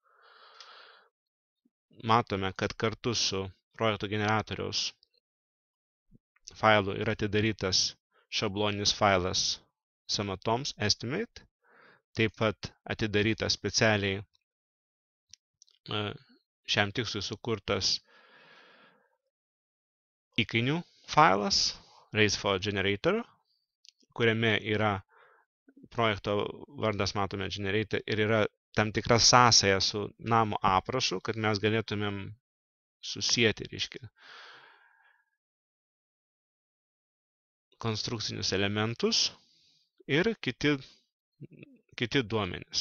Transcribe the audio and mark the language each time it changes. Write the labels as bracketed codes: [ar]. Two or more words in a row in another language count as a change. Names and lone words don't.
[lt] Matome, kad kartu su projekto generatoriaus failu yra atidarytas šabloninis failas sąmatoms estimate, taip pat atidarytas specialiai šiam tikslui sukurtas įkainių failas [en] raise for generator, [lt] kuriame yra projekto vardas, matome generator, ir yra tam tikra sąsaja su namo aprašu, kad mes galėtumėm susijęti, reiškia, konstrukcinius elementus ir kiti duomenys.